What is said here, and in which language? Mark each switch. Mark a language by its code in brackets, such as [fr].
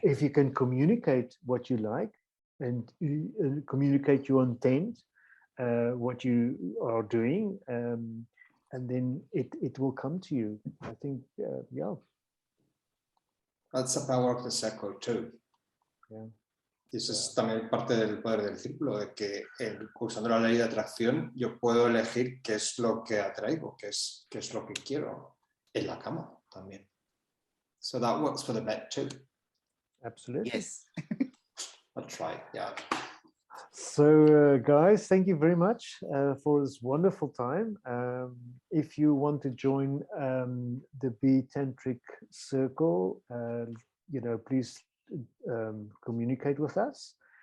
[en] If you can communicate what you like and communicate your intent, what you are doing, and then it will come to you. I think, yeah. That's the power of the circle too. Yeah. [es] Y eso es también parte del poder del círculo, de que usando la ley de atracción yo puedo elegir qué es lo que atraigo, qué es lo que quiero en la cama también. [en] So that works for the bed too. Absolutely. Yes. That's right, yeah. So guys, thank you very much for this wonderful time. If you want to join the Be Tantric Circle, please communicate with us.